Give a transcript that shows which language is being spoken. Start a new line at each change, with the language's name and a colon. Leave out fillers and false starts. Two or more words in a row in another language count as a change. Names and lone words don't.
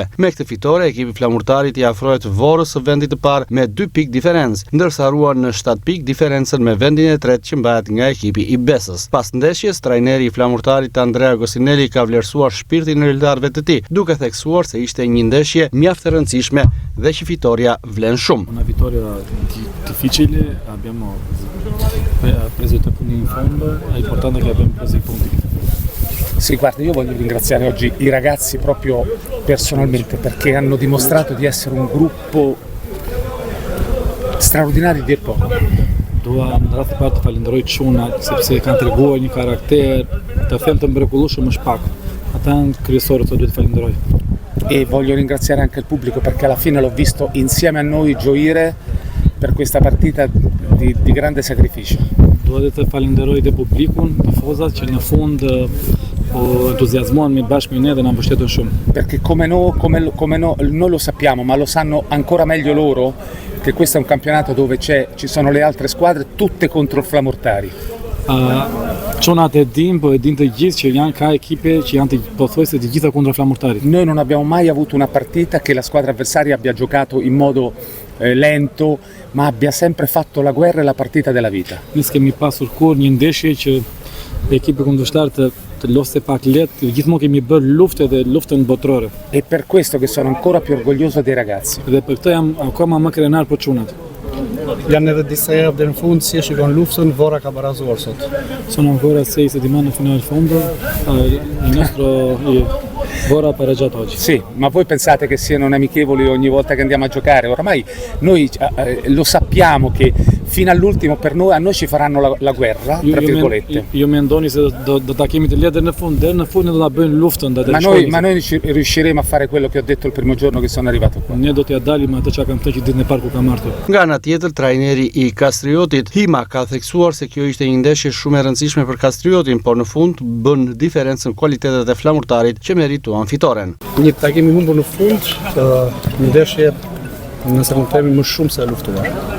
Albanian: Me këtë fitore ekipi Flamurtarit i afrohet Vorrës së vendit të parë me 2 pikë diferencë, ndërsa ruan në 7 pikë diferencën me vendin e tretë që mbahet nga ekipi i Besës. Pas ndeshjes, trajneri i Flamurtarit Andrea Gostinelli ka vlerësuar shpirtin e lojtarëve të tij, duke theksuar se ishte një ndeshje mjaft e rëndësishme dhe që fitoria vlen shumë.
Italian: Una vittoria difficile, abbiamo preso i 3 punti in fondo, è importante che abbiamo preso i punti. Sì, guarda, io voglio ringraziare oggi i ragazzi proprio personalmente perché hanno dimostrato di essere un gruppo straordinario dir poco.
Albanian: Dua në radhë të parë të falenderoj çunat sepse kanë treguar një karakter, të them të mrekullueshëm është pak. Ata janë kryesorët që duhet të falenderoj.
Italian: E voglio ringraziare anche il pubblico perché alla fine l'ho visto insieme a noi gioire per questa partita di grande sacrificio.
Albanian: Dua të falenderoj dhe publikun, tifozat që në fund po entuziazmuan bashkë me ne dhe na mbështetën shumë.
Italian: Perché come noi lo sappiamo, ma lo sanno ancora meglio loro, che questo è un campionato dove ci sono le altre squadre tutte contro il Flamurtari.
Albanian: Çunat e dim, po e din të gjithë që janë ka ekipe që janë pothuajse të gjitha kundra Flamurtarit.
Italian: Noi non abbiamo mai avuto una partita che la squadra avversaria abbia giocato in modo lento, ma abbia sempre fatto la guerra e la partita della vita.
Albanian: Ne s'kemi pasur kur një ndeshje që ekipi kundërshtar të lofte pak lehtë, gjithmonë kemi bërë luftë dhe luftën botërore.
Italian: E per questo che sono ancora più orgoglioso dei ragazzi.
Albanian: Dhe për këtë jam akoma më krenar për çunat. Janë edhe disa javë deri në fund si e shikon luftën, Vorra ka barazuar sot.
Italian: Sono ancora 6 settimane fino al fondo, il nostro Vorra ha pareggiato oggi. Sì, ma voi pensate che siano amichevoli ogni volta che andiamo a giocare? Oramai noi lo sappiamo che fino all'ultimo per noi, a noi ci faranno la guerra, tra virgolette.
Albanian: Ju mendoni se do ta kemi të lehtë deri në fund do ta bëjnë luftën
Italian: ma noi riusciremo a fare quello che ho detto il primo giorno che sono arrivato qua.
Albanian: Ne do t'ja dalim atë çka kam thënë ditën e parë ku kam ardhur. Nga ana tjetër, trajneri i Kastriotit, Hima, ka theksuar se kjo ishte një ndeshje shumë e rëndësishme për Kastriotin, por në fund bën diferencën kualitetet e Flamurtarit që merituan fitoren. Një takim i humbur në fund, një ndeshje nëse mund të themi më shumë se e luftuar.